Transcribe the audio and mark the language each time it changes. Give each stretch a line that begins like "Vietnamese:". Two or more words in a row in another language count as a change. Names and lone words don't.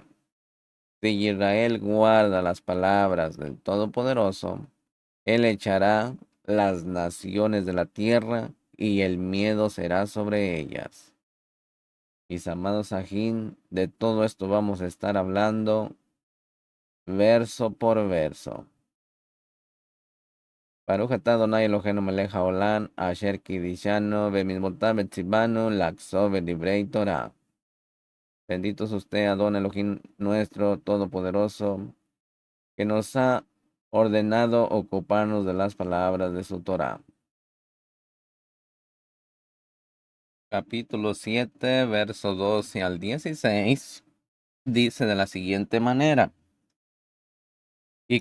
Spanish: Si Israel guarda las palabras del Todopoderoso, Él echará las naciones de la tierra y el miedo será sobre ellas. Mis amados Ajín, de todo esto vamos a estar hablando verso por verso.
Hebrew: ברוך אתה אדני אלהינו מלך העולם, אשר קדשנו במצותיו וצונו לעסוק בדברי תורה.
Spanish: Bendito es usted, Adón Elohim nuestro Todopoderoso, que nos ha ordenado ocuparnos de las palabras de su Torah. Capítulo 7, verso 12 al 16, dice de la siguiente manera: y